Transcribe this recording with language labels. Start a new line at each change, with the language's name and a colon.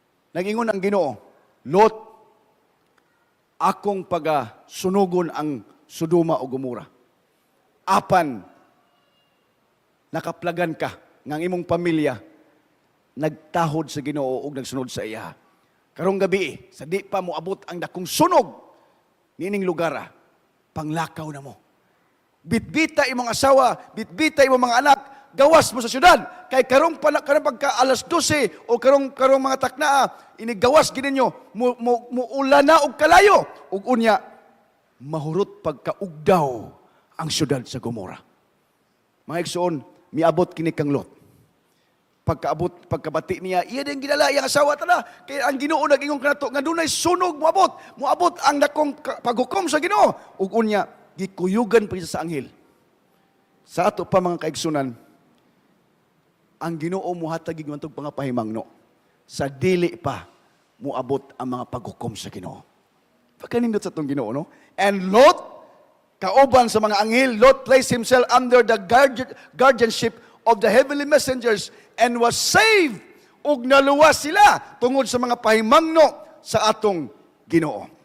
Cebuano: Nagingon ang Ginoo, Lot, akong sunugon ang Sodoma o Gomora. Apan nakaplagan ka ng imong pamilya nagtahod sa Ginoo ug nagsunod sa iya. Karong gabi, sa di pa mo abot ang dakong sunog nining lugar, panglakaw na mo. Bitbita imong asawa, bitbita imong mga anak, gawas mo sa syudad. Kay karong pagka alas 12 o karong mga taknaa, inigawas gininyo, muula na og kalayo. Ug unya, mahurot pagkaugdaw ang syudad sa Gomora. Mga igsoon, miabot kini kang Lot. Pagkabati niya, iya din ginala iyang asawa tala. Kaya ang Ginoo nag-ingon kanato nga dunay sunog moabot ang dakong paghukom sa Ginoo. Ug unya gikuyugan pa siya sa anghel. Sa ato pa mga kaigsunan, ang Ginoo mohatag ig mantog mga pahimangno sa dili pa moabot ang mga paghukom sa Ginoo. Pagkanindot sa tong Ginoo, no?
English: And Lot,
Cebuano: kauban sa mga anghel,
English: Lot placed himself under the guardianship of the heavenly messengers and was saved.
Cebuano: Ug naluwas sila tungod sa mga pahimangno sa atong Ginoo.